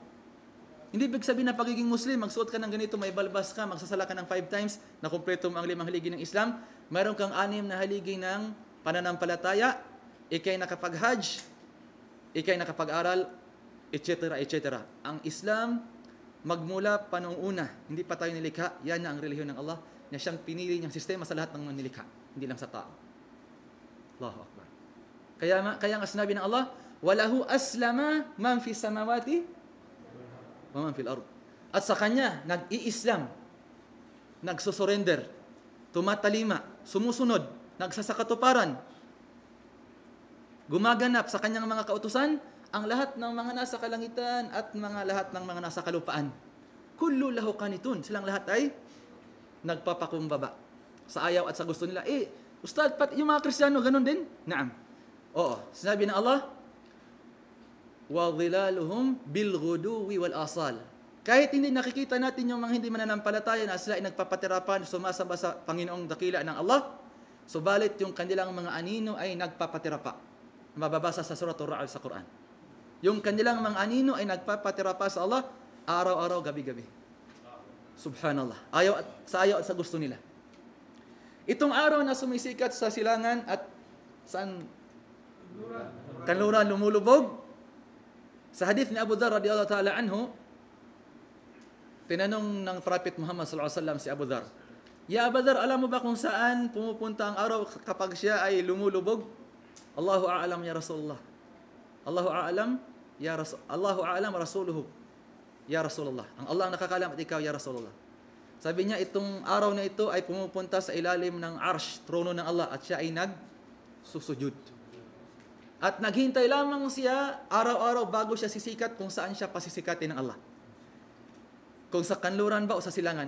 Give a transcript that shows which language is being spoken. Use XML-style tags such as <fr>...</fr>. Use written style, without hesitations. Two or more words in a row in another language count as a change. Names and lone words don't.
<tl>Hindi ibig sabihin na pagiging Muslim, magsuot ka ng ganito, may balbas ka, magsasala ka ng 5 times, na kumpleto mo ang 5 haligi ng Islam, mayroon kang 6 na haligi ng pananampalataya, ikay nakapag-hajj, ikay nakapag-aral, etc. etc. Ang Islam, magmula pa noong una, hindi pa tayo nilikha, yan na ang relihiyon ng Allah, na siyang pinili niyang sistema sa lahat ng mga nilikha, hindi lang sa tao.</tl> <ar>الله أكبر.</ar> <tl>Kaya nga sinabi ng Allah,</tl> <ar>وله أسلم من في السماوات ومن في الأرض.</ar> <tl>At sa kanya, nag-i-Islam, nagsusurrender, tumatalima, sumusunod, nagsasakatuparan, gumaganap sa kanyang mga kautusan, ang lahat ng mga nasa kalangitan at lahat ng mga nasa kalupaan.</tl> <ar>كل له قانتون.</ar> <tl>Silang lahat ay nagpapakumbaba sa ayaw at sa gusto nila. Ustad, yung mga Kristiyano, ganun din? Naam. Oo. Sinabi ng Allah,</tl> <ar>وَظِلَالُهُمْ بِالْغُدُوِّ وَالْآصَالِ.</ar> <tl>Kahit hindi nakikita natin yung mga hindi mananampalataya na sila ay nagpapatirapan, sumasamba sa Panginoong dakila ng Allah, subalit yung kanilang mga anino ay nagpapatirapa. Mababasa sa Surah Ar-Ra'd sa Quran. Yung kanilang mga anino ay nagpapatirapa sa Allah, araw-araw, gabi-gabi. Subhanallah. Sa ayaw at sa gusto nila. Itong araw na sumisikat sa silangan at saan? Kanluran, lumulubog. Sa hadith ni Abu Dharr</tl> <ar>رضي الله تعالى عنه,</ar> <tl>tinanong ng Prophet Muhammad</tl> <ar>صلى الله عليه وسلم</ar> <tl>si Abu Dharr, "Ya Abu Dharr, alam mo ba kung saan pumupunta ang araw kapag siya ay lumulubog?"</tl> <ar>"الله أعلم يا رسول الله." "الله أعلم يا رسول. الله أعلم رسوله." "يا رسول الله."</ar> <tl>Ang Allah ang nakakalam at ikaw</tl> <ar>يا رسول الله.</ar> <tl>Sabi niya, itong araw na ito ay pumupunta sa ilalim ng arsh, trono ng Allah, at siya ay nagsusujud. At naghintay lamang siya araw-araw bago siya sisikat kung saan siya pasisikatin ng Allah. Kung sa kanluran ba o sa silangan.</tl>